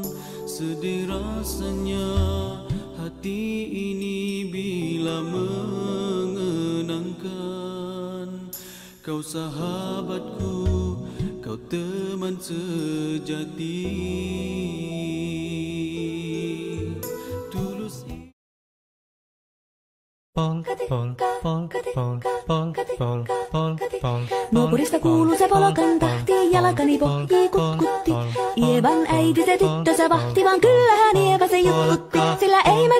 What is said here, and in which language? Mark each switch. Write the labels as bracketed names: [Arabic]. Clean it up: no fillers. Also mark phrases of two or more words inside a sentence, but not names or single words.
[Malay] Sedih rasanya hati ini bila mengenangkan kau sahabatku, kau teman sejati. Tulus [Finnish] Naapurista kuuluu se polokan tahti, jalkani pohjii kutkutti. Ievan äiti se tyttö se vahti, vaan kyllähän Ieva se juttutti. Sillä ei